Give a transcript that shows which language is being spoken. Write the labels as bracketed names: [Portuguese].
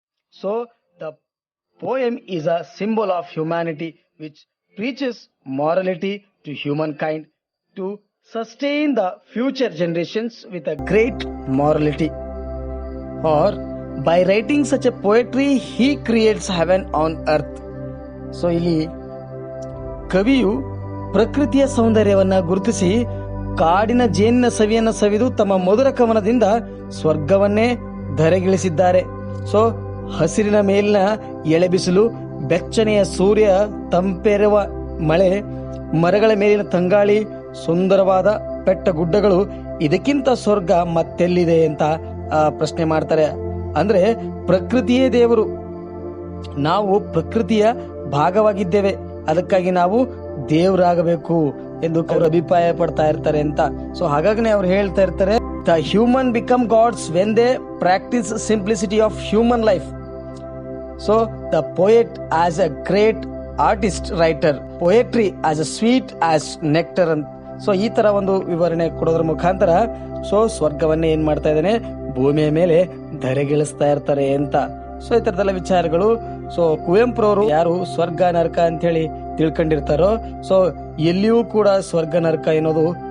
[English] So the poem is a symbol of humanity which preaches morality to humankind to sustain the future generations with a great morality. Or by writing such a poetry, he creates heaven on earth. [Kannada] So ಇಲ್ಲಿ ಕವಿಯು ಪ್ರಕೃತಿಯ ಸೌಂದರ್ಯವನ್ನ ಗುರುತಿಸಿ ಕಾಡಿನ ಜೇನಿನ ಸವಿಯನ್ನ ಸವಿದು ತಮ್ಮ ಮಧುರ ಕವನದಿಂದ ಸ್ವರ್ಗವನ್ನೇ ಧರೆಗಿಳಿಸಿದ್ದಾರೆ. So ಹಸಿರಿನ ಮೇಲಿನ ಎಳೆಬಿಸಿಲು, ಬೆಚ್ಚನೆಯ ಸೂರ್ಯ, ತಂಪೆರುವ ಮಳೆ, ಮರಗಳ ಮೇಲಿನ ತಂಗಾಳಿ, ಸುಂದರವಾದ ಬೆಟ್ಟ ಗುಡ್ಡಗಳು, ಇದಕ್ಕಿಂತ ಸ್ವರ್ಗ ಮತ್ತೆಲ್ಲಿದೆ ಅಂತ ಪ್ರಶ್ನೆ ಮಾಡ್ತಾರೆ. ಅಂದ್ರೆ ಪ್ರಕೃತಿಯೇ ದೇವರು, ನಾವು ಪ್ರಕೃತಿಯ ಭಾಗವಾಗಿದ್ದೇವೆ, ಅದಕ್ಕಾಗಿ ನಾವು ದೇವರಾಗಬೇಕು ಎಂದು ಅವರು ಅಭಿಪ್ರಾಯ ಪಡ್ತಾ ಇರ್ತಾರೆ ಅಂತ. ಸೊ ಹಾಗಾಗಿ ಅವ್ರು ಹೇಳ್ತಾ ಇರ್ತಾರೆ, [English] The human become gods when they practise simplicity of human life. So the poet as a great artist writer, poetry as a sweet as nectar. [Kannada] So ಈ ತರ ಒಂದು ವಿವರಣೆ ಕೊಡೋದ್ರ ಮುಖಾಂತರ ಸೊ ಸ್ವರ್ಗವನ್ನೇ ಏನ್ ಮಾಡ್ತಾ ಇದ್ದಾನೆ, ಭೂಮಿಯ ಮೇಲೆ ಧರೆಗಿಳಿಸ್ತಾ ಇರ್ತಾರೆ ಅಂತ. ಸೊ ಈ ತರದೆಲ್ಲ ವಿಚಾರಗಳು. ಸೊ ಕುವೆಂಪುರವರು ಯಾರು ಸ್ವರ್ಗ ನರಕ ಅಂತ ಹೇಳಿ ತಿಳ್ಕೊಂಡಿರ್ತಾರೋ, ಸೊ ಎಲ್ಲಿಯೂ ಕೂಡ ಸ್ವರ್ಗ ನರಕ ಎನ್ನುವುದು